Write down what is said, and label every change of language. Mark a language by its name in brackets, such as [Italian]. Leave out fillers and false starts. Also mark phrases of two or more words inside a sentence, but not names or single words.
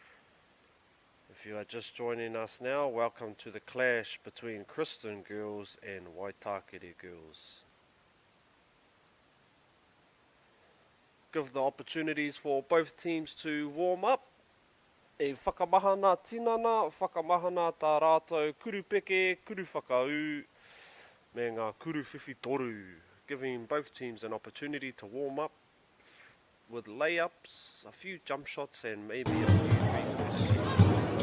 [English] If you are just joining us now, welcome to the clash between Kristen Girls and Waitakere Girls. Give the opportunities for both teams to warm up. [Māori] E whakamahana tinana, whakamahana tā rātou kuru peke, kuru whakau, me ngā kuru whiwhi toru, [English] giving both teams an opportunity to warm up with layups, a few jump shots and maybe a few free throws.